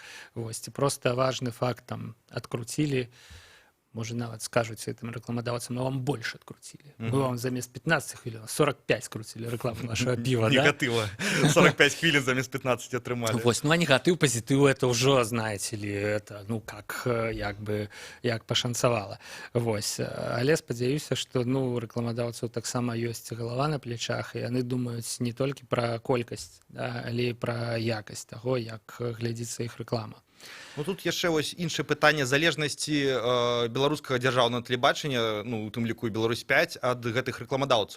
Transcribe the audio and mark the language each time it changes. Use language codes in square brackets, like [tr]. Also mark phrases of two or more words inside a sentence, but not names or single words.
[be] Вось, ці проста важны факт там адкруцілі, можа, нават скажуць гэтым рэкламадаўцам, но вам больш адкруцілі. Мы вам замест 15 хвілін 45 круцілі рэкламу нашага піва, да? Негатыва. 45 хвілін замест 15 атрымалі. Вось, ну, а негатыў, пазітыў, это ўжо, знаеце ли, [ru] это, ну, как, [be] як бы, як пашанцавала. Вось. Але спадзяюся, што, ну, рэкламадаўцаў таксама ёсць галава на плечах, і яны думаюць не толькі пра колькасць, да, але і пра якасць таго, як глядзіцца іх рэклама. Ну, тут яшчэ вось іншае пытанне залежнасці беларускага дзяржаўнага тэлебачання, ну, у тым ліку і Беларусь-5, ад гэтых рэкламадаўцаў.